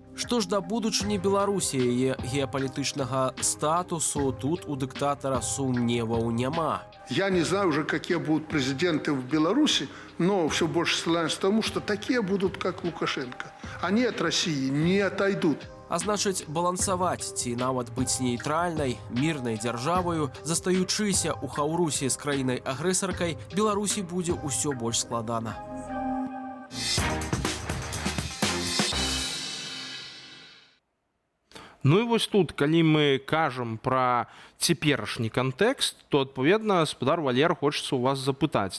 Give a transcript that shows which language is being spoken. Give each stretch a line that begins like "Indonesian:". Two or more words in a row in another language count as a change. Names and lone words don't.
Belarusian: Што ж да будучыні Беларусі, яе геапалітычнага статусу, тут у дыктатара сумневаў няма.
Russian: Я не знаю уже, какие будут президенты в Беларуси, но все больше ссылаюсь к тому, что такие будут, как Лукашенко. Они от России не отойдут.
Belarusian: А значыць, балансаваць ці нават быць нейтральнай, мірнай дзяржаваю, застаючыся ў хаўрусі з краінай-агрэсаркай, Беларусі будзе ўсё больш складана. Ну і вось тут, калі мы кажам пра цяперашні кантэкст, то, адпаведна, гаспадар Валер, хочацца ў вас запытаць.